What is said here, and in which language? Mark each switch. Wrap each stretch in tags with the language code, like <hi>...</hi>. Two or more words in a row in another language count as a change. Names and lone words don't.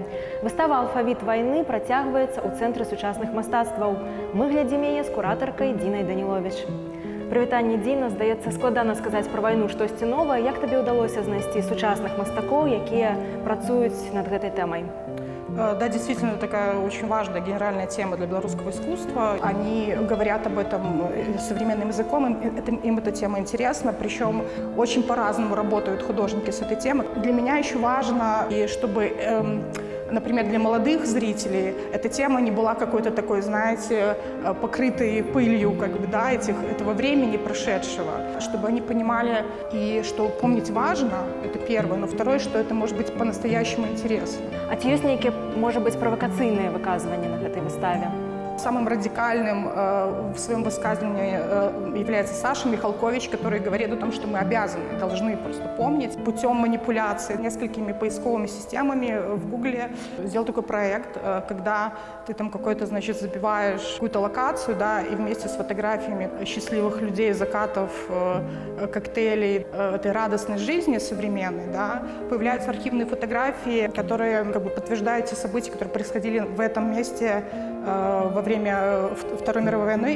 <be>Выстава «Алфавіт вайны» працягваецца ў Цэнтры сучасных мастацтваў. Мы глядзім яе з куратаркай Дінай Даніловіч. Прывітанне, Діна. Здаецца, складана сказаць пра вайну штосьці новае. Як табе ўдалося знайсці сучасных мастакоў, якія працуюць над гэтай тэмай?</be> <ru>Да, действительно, такая очень важная генеральная тема для белорусского искусства. Они говорят об этом современным языком, им эта тема интересна, причем очень по-разному работают художники с этой темой. Для меня еще важно, чтобы, например, для молодых зрителей эта тема не была какой-то такой, знаете, покрытой пылью этого времени прошедшего, чтобы они понимали, и что помнить важно, это первое, но второе, что это может быть по-настоящему интересно.</ru> <be>А ці ёсць нейкія,</be> <ru>может быть,</ru> <be>провокацыйныя выказванні на гэтай выставе?</be> <ru>Самым радикальным в своем высказывании является Саша Михалкович, который говорит о том, что мы обязаны, должны просто помнить путем манипуляции несколькими поисковыми системами в Гугле. Сделал такой проект, когда ты там какой-то, забиваешь какую-то локацию, да, и вместе с фотографиями счастливых людей, закатов, коктейлей этой радостной жизни современной, да, появляются архивные фотографии, которые подтверждают те события, которые происходили в этом месте во время Второй мировой войны.</ru>